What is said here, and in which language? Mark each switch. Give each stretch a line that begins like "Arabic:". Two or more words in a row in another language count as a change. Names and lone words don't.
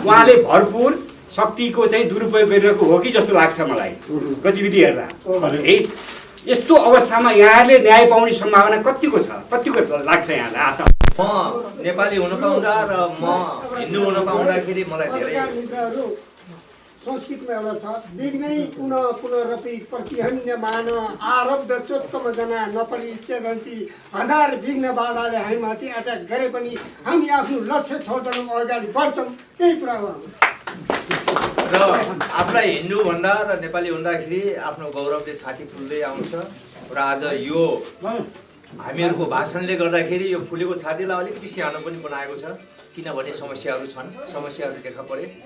Nepali: उहाँले भरपुर शक्तिको चाहिँ दुरुपयोग गरिरहेको हो कि जस्तो लाग्छ मलाई गतिविधि हेर्दा है। यस्तो अवस्थामा यहाँहरूले न्याय पाउने सम्भावना कतिको छ, कतिको लाग्छ यहाँलाई आशा? म नेपाली हुन पाउँदा र म हिन्दू हुन पाउँदाखेरि मलाई धेरै संस्कृतमा एउटा छ,
Sanskrit: विघ्नै पुनः पुनरपि प्रतिहन्यमान आरब्ध चोत्तम जना नपरिच्छेदन्ति।
Nepali: हजार विघ्न बाधाले हामीमाथि एट्याक गरे पनि हामी आफ्नो लक्ष्य छोड्दैनौँ, अगाडि बढ्छौँ। त्यही कुरा हो। र आफूलाई हिन्दू भन्दा र नेपाली हुँदाखेरि आफ्नो गौरवले छाती फुल्दै आउँछ। र आज यो हामीहरूको भाषणले गर्दाखेरि यो फुलेको छातीलाई अलिकति सानो पनि बनाएको छ, किनभने समस्याहरू छन्, समस्याहरू देखा परे।